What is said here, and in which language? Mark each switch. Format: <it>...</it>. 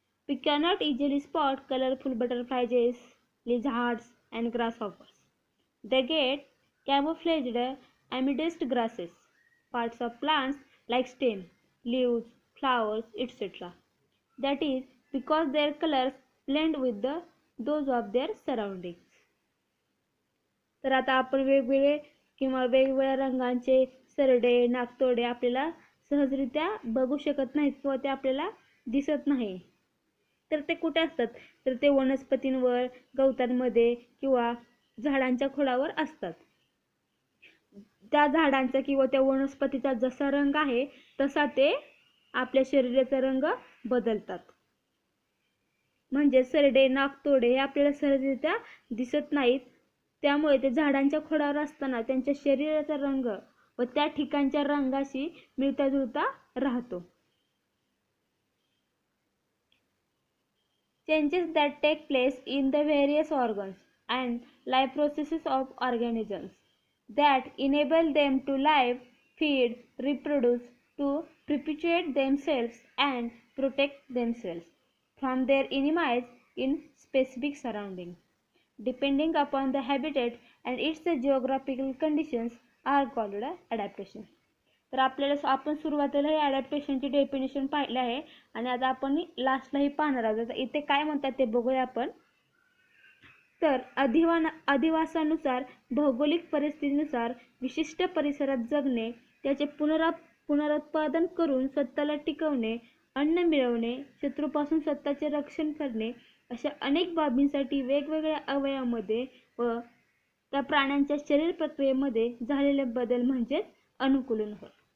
<en>We cannot easily spot colorful butterflies, lizards and grasshoppers. They get camouflaged amidst grasses, parts of plants like stem, leaves, flowers, etc. That is because their colors blend with those of their surroundings.</en> <mr>तर आता आपण वेगवेगळ्या रंगांचे सरडे, नाकतोडे आपल्याला सहजरित्या बघू शकत नाहीत किंवा ते आपल्याला दिसत नाही. तर ते कुठे असतात? तर ते वनस्पतींवर, गवतांमध्ये किंवा झाडांच्या खोडावर असतात. त्या झाडांचा किंवा त्या वनस्पतीचा जसा रंग आहे तसा ते आपल्या शरीराचा रंग बदलतात. म्हणजे सरडे, नाकतोडे हे आपल्याला सहजरित्या दिसत नाहीत, त्यामुळे ते झाडांच्या खोडावर असताना त्यांच्या शरीराचा रंग व त्या ठिकाणच्या रंगाशी मिळता जुळता राहतो.</mr> <en>Changes that take place in the various organs and life processes of organisms that enable them to live, feed, reproduce, to perpetuate themselves and protect themselves from their enemies in specific surroundings, depending upon the habitat and its geographical conditions, are called adaptation.</en> <mr>तर आपण सुरुवातीला हे अडॅप्टेशनची definition पाहिले आहे आणि आता आपण लास्टलाही पाहणार आहोत. इथे काय म्हणतात ते बघूया आपण. तर अधिवासानुसार, भौगोलिक परिस्थितीनुसार विशिष्ट परिसरात जगणे, त्याचे पुनरुत्पादन करून स्वतःला टिकवणे, अन्न मिळवणे, शत्रूपासून स्वतःचे रक्षण करणे, अशा अनेक बाबींसाठी वेगवेगळ्या अवयवामध्ये व त्या प्राण्यांच्या शरीर प्रक्रियेमध्ये झालेले बदल म्हणजे अनुकूलन होय.</mr>